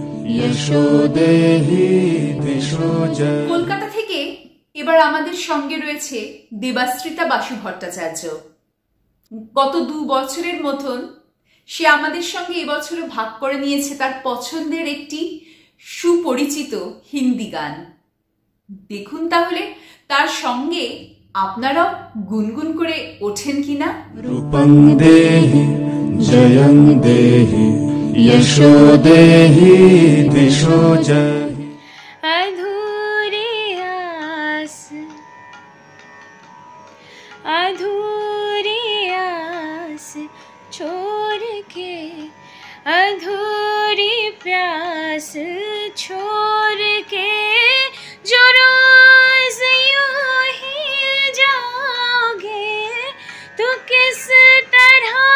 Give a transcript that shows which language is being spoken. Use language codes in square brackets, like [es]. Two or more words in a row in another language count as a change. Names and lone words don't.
[sa] यशो देहि दिशो जय। [bn] কলকাতা থেকে এবার আমাদের সঙ্গে রয়েছে দেবাশ্রিতা বাসু ভট্টাচার্য। গত 2 বছরের মতন সে আমাদের সঙ্গে এবছরও ভাগ করে নিয়েছে তার পছন্দের একটি সুপরিচিত হিন্দি গান। দেখুন তাহলে তার সঙ্গে আপনারাও গুনগুন করে ওঠেন কিনা। [sa] रूपं देहि जयं देहि यशो देहि दिशो जय। [hi] अधूरी आस छोड़ के, अधूरी प्यास छोड़ के, जो रोज यूं ही जाओगे तो किस तरह